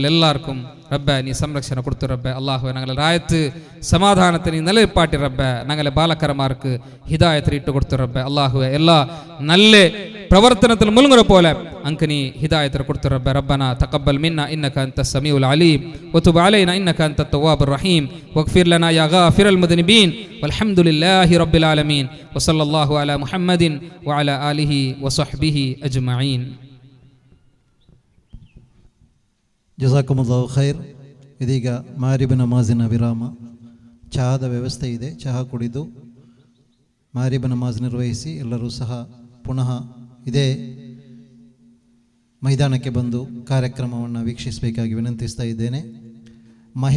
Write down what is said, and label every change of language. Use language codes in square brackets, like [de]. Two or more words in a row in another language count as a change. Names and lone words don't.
[ml] എല്ലാവർക്കും റബ്ബേ നീ സംരക്ഷണ കൊടുത്തു റബ്ബേ അല്ലാഹുവേ ഞങ്ങളെ രായത്ത് സമാധാനത്തിന് നീ നിലനിപ്പാട്ടി റബ്ബേ ഞങ്ങളെ ബാലക്കരമാർക്ക് ഹിദായത്ത് ഇട്ട് കൊടുത്തു റബ്ബേ അല്ലാഹുവേ എല്ലാ നല്ല പ്രവർത്തനത്തിൽ മുഴുങ്ങുന്ന പോലെ അങ്ക് നീ ഹിദായത്ത് കൊടുത്തു റബ്ബേ [ar] ربنا تقبل منا إنك أنت السميع العليم وتب علينا إنك أنت التواب الرحيم واغفر لنا يا غافر المذنبين والحمد لله رب العالمين وصلى الله على محمد وعلى آله وصحبه أجمعين. جزاكم الله خير. [kn] ಇದೀಗ ಮಾರಿಬ್ ನಮಾಜಿನ ವಿರಾಮ. ಚಹಾದ ವ್ಯವಸ್ಥೆ ಇದೆ. ಚಹಾ ಕುಡಿದು ಮಾರಿಬ್ ನಮಾಜ್ ನಿರ್ವಹಿಸಿ ಎಲ್ಲರೂ ಸಹ ಪುನಃ ಇದೇ ಮೈದಾನಕ್ಕೆ ಬಂದು ಕಾರ್ಯಕ್ರಮವನ್ನು ವೀಕ್ಷಿಸಬೇಕಾಗಿ ವಿನಂತಿಸ್ತಾ ಇದ್ದೇನೆ.